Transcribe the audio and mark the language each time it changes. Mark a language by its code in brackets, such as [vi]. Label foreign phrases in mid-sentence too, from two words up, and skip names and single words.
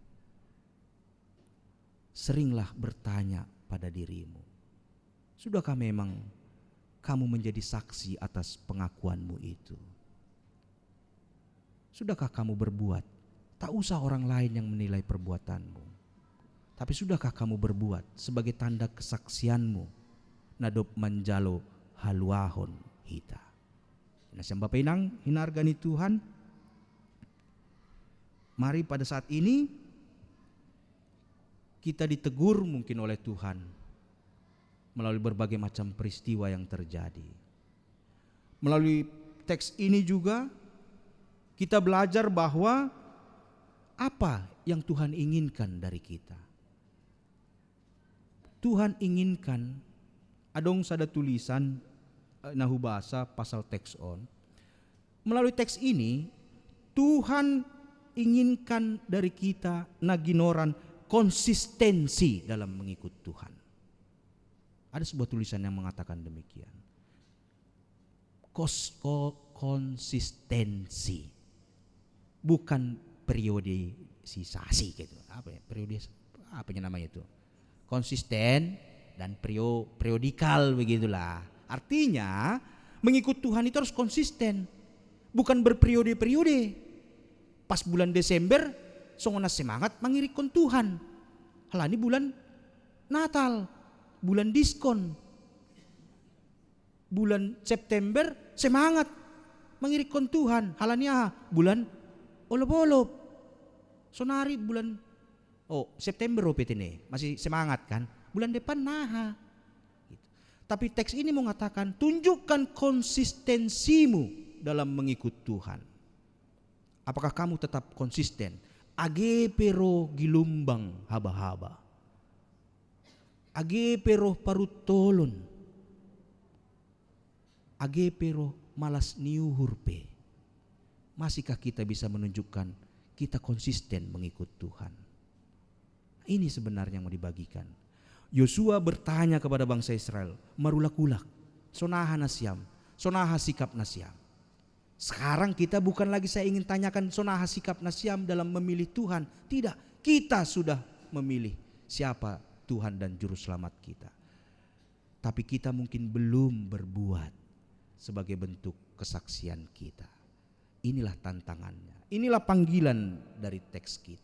[id] Seringlah bertanya pada dirimu, sudahkah memang kamu menjadi saksi atas pengakuanmu itu? Sudahkah kamu berbuat? Tak usah orang lain yang menilai perbuatanmu. Tapi sudahkah kamu berbuat sebagai tanda kesaksianmu? [bts] Nadop manjalo haluahon hita. Nasiam Bapak inang hinargani Tuhan. [id] Mari pada saat ini kita ditegur mungkin oleh Tuhan melalui berbagai macam peristiwa yang terjadi. Melalui teks ini juga kita belajar bahwa apa yang Tuhan inginkan dari kita. Tuhan inginkan, [bts] adong sada tulisan nahu bahasa pasal teks on. [id] Melalui teks ini Tuhan inginkan dari kita naginoran konsistensi dalam mengikut Tuhan. Ada sebuah tulisan yang mengatakan demikian. Konsistensi, bukan periodisasi gitu. Apa ya? Apanya namanya itu? Konsisten dan periodikal begitulah. Artinya mengikut Tuhan itu harus konsisten, bukan berperiode-periode. Pas bulan Desember songona semangat mengirikon Tuhan. Halani bulan Natal bulan diskon. Bulan September semangat mengirikkan Tuhan. Halania bulan olop-olop. Sonari bulan September petene masih semangat kan. Bulan depan naha. Gitu. Tapi teks ini mengatakan tunjukkan konsistensimu dalam mengikut Tuhan. Apakah kamu tetap konsisten? [bts] Age pero gilumbang haba-haba. Age pero parutolon. Age pero malas niuhurpe. [id] Masihkah kita bisa menunjukkan kita konsisten mengikut Tuhan? Ini sebenarnya yang mau dibagikan. Yosua bertanya kepada bangsa Israel, [bts] marulak-ulak, sonaha nasyam, sonaha sikap nasyam. [id] Sekarang kita bukan lagi saya ingin tanyakan [bts] sonaha sikap nasyam [id] dalam memilih Tuhan. Tidak, kita sudah memilih siapa Tuhan dan Juru Selamat kita. Tapi kita mungkin belum berbuat sebagai bentuk kesaksian kita. Inilah tantangannya. Inilah panggilan dari teks kita.